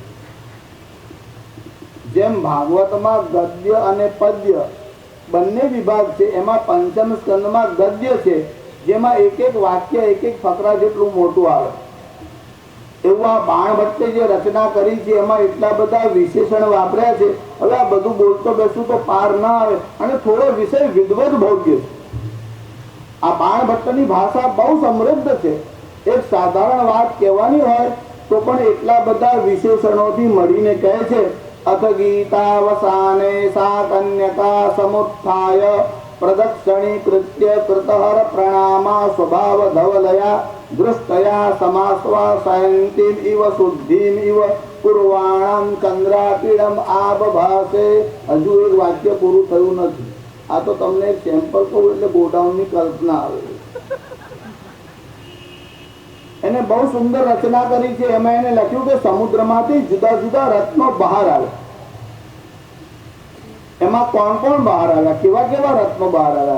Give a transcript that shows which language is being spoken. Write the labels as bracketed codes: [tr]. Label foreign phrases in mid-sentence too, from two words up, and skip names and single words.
[gu] જેમ ભાગવતમાં ગદ્ય અને પદ્ય બંને વિભાગ છે, એમાં પંચમ સ્કંદમાં ગદ્ય છે જેમાં એક એક વાક્ય એક એક ફકરા જેટલું મોટું આવે, એવું આ બાણભટ્ટે જે રચના કરી છે એમાં એટલા બધા વિશેષણ વાપર્યા છે। હવે આ બધું બોલતો બેસું તો પાર ના આવે અને થોડો વિષય વિદવત ભોગ્ય છે। આ બાણભટ્ટની ભાષા બહુ સમૃદ્ધ છે। એક સાધારણ વાત કહેવાની હોય તો પણ એટલા બધા વિશેષણોથી મળીને કહે છે। [sa] अथ गीतावसाने सा कन्यका समुत्थाय प्रदक्षिणीकृत्य कृतहर प्रणामा स्वभाव धवलया दृष्टया समाश्वासयन्तीम् इव शुद्धिम् इव कुर्वाणं चंद्रापीडम आबभासे। [gu] હજૂ એક વાક્ય पूરું થયું નથી। આ તો તમને એક સેમ્પલ કહું એટલે ગોડાઉનની કલ્પના આવે। એને બહુ સુંદર રચના કરી છે। એમાં એને લખ્યું કે સમુદ્રમાંથી જુદા જુદા રત્નો બહાર આવે। એમાં કોણ કોણ બહાર આવ્યા, કેવા કેવા રત્નો બહાર આવ્યા?